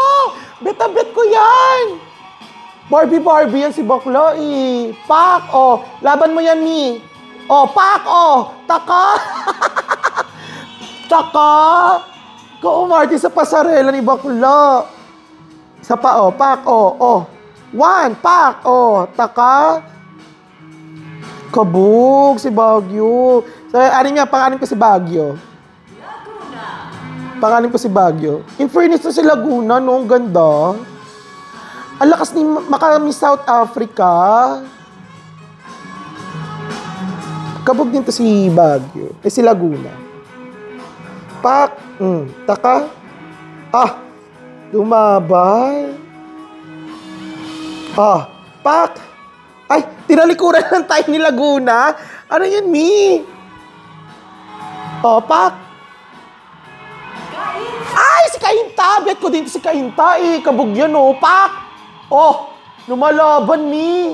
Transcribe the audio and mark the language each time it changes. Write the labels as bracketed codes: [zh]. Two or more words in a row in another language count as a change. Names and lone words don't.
[tl] Bet-a-bet ko yan. Barbie yan si Bakla eh. Pak, oh. Laban mo yan, mi. Oh, pak, oh. Taka. Taka. Ka-umarte sa pasarela ni Bakla. Isa pa, oh. Pak, oh. Oh. 1, pak, oh. Taka. Kabog si Baguio. So, pangalan ko si Baguio. Pangalan ko si Baguio. [en] In fairness to [tl] si Laguna, no? Ang ganda. Ang lakas ni Miss South Africa. Kabog din to si Baguio. Si Laguna. Pak. Taka. Ah. Lumabay. Ah. Pak. Ay, tinalikuran ng tayo ni Laguna. Ano yun, mi? Oh, pak. Ay, si Kainta. Bet ko din si Kainta eh. Kabog yan, oh. Pak. Oh, Lumalaban, mi.